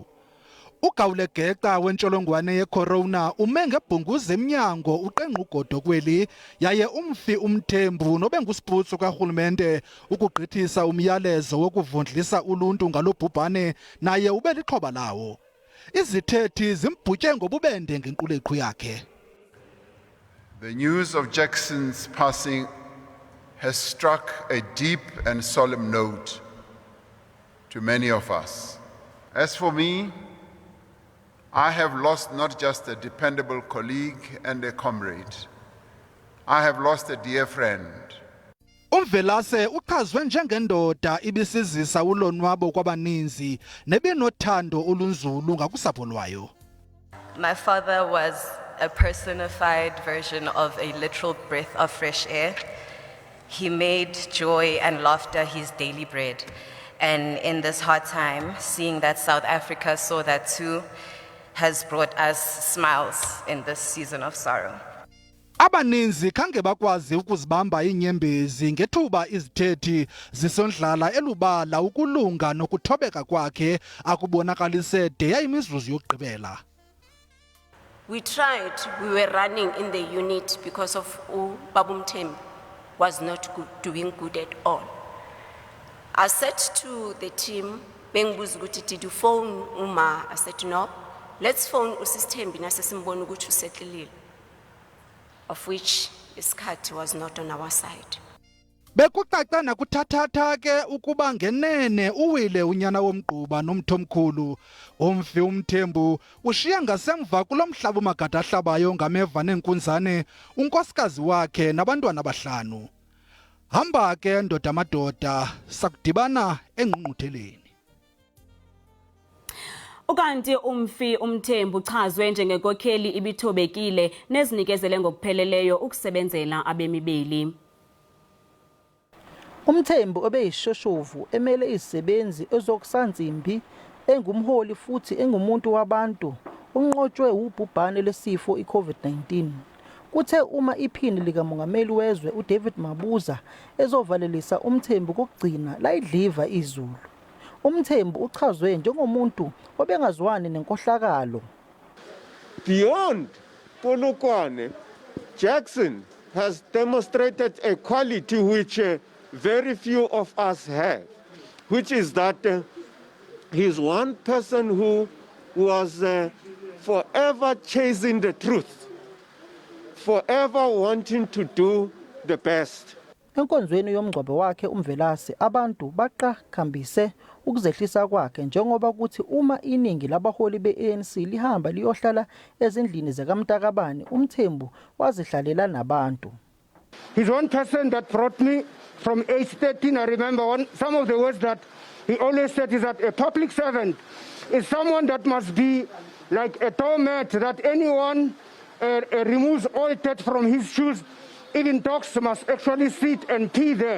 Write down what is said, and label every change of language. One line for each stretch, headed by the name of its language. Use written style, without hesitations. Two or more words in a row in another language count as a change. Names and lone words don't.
Xhosa: Ugawulegeqa wentsholongwane yecorona ume ngebhunguze emnyango uqenqa ugodo kweli yaye umfi uMthembu nobe ngusiputsu karhulumente ukugqithisa umyalezo wokuvundlisa uluntu ngalobhubhane naye ube lixhoba lawo. Izithethi zimbhutye ngobubende ngenquleqhu yakhe.
English: The news of Jackson's passing has struck a deep and solemn note to many of us. As for me, I have lost not just a dependable colleague and a comrade. I have lost a dear friend.
Xhosa: Umvelase uchazwe njengendoda ibisizisa ulonwabo kwabaninzi nebenothando olunzulu ngakusapho lwayo.
English: My father was a personified version of a literal breath of fresh air. He made joy and laughter his daily bread. And in this hard time, seeing that South Africa saw that too, has brought us smiles in this season of sorrow.
Xhosa: Abaninzi khange bakwazi ukuzibamba iinyembezi ngethuba izithethi zisondlala elubala ukulunga nokuthobeka kwakhe akubonakalise de yayimizuzu yokugqibela.
English: We tried, we were running in the unit because of uMthembu was not doing good at all. I said to the team, did you phone Uma? I said, no, let's phone uSisthembi
Zulu: nasesimbona ukuthi usetlelile.
English: Of which isikhathi was not on our side.
Xhosa: Bekucaca nakuthathatha ke ukuba ngenene uwile unyana womgquba nomthomkhulu umfi uMthembu ushiya ngasemva kulomhlaba umagada ahlabayo ngameva nenkunzane unkosikazi wakhe nabantwana abahlanu. Hamba ke ndoda madoda sakudibana engqungqutheleni. Ukanti umfi uMthembu uchazwe njengenkokheli ibithobekile nezinikezele ngokupheleleyo ukusebenzela abemibili.
Zulu: uMthembu obeyishoshovu emele izisebenzi ezokusanzimbi engumholi futhi engumuntu wabantu unqotshwe ubhubhane lesifo iCovid-19. Kuthe uma iphini likamongameli wezwe uDavid Mabuza ezovalelisa uMthembu kokugcina layidliva izulu. uMthembu uchazwe njengomuntu obengazwani nenkohlakalo.
English: Beyond Polokwane, Jackson has demonstrated a quality which very few of us have, which is that he's one person who was forever chasing the truth, forever wanting to do the best.
Zulu: Enkonzweni yomngcwabo wakhe uMvelase abantu baqhakambise ukuzehlisa kwakhe njengoba kuthi uma iningi labaholi beANC lihamba liyohlala ezindlini zikaMaqabane uMthembu wazihlalela nabantu.
English: He's one person that brought me from age 13. I remember some of the words that he always said is that a public servant is someone that must be like a doormat, that anyone removes all dirt from his shoes. Even dogs must actually sit and pee there.